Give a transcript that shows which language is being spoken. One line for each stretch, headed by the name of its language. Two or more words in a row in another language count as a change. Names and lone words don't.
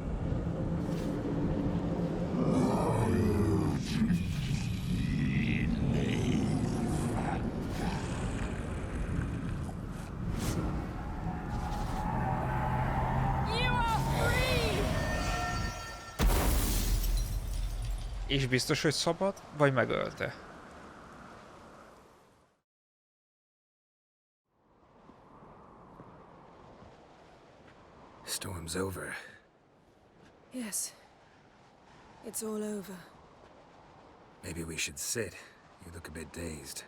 English: You are free.
Hungarian: És biztos, hogy szabad? Vagy megölte?
English: Storm's over. Yes. It's all over. Maybe we should sit. You look a bit dazed.